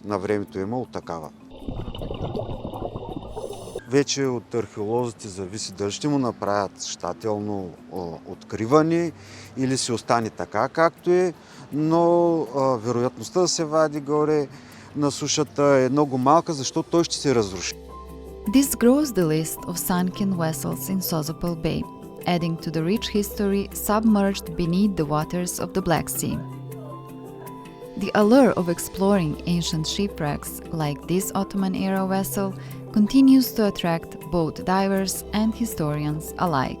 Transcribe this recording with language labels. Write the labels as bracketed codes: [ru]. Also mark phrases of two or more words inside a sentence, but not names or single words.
[bg] На времето е имало такава. Вече от археолозите зависи дали ще му направят щателно откриване или се остане така както е, но вероятността да се вади горе на сушата е много малка, защото той ще се разруши. [en] This grows the list of sunken vessels in Sozopol Bay, adding to the rich history submerged beneath the waters of the Black Sea. The allure of exploring ancient shipwrecks like this Ottoman-era vessel continues to attract both divers and historians alike.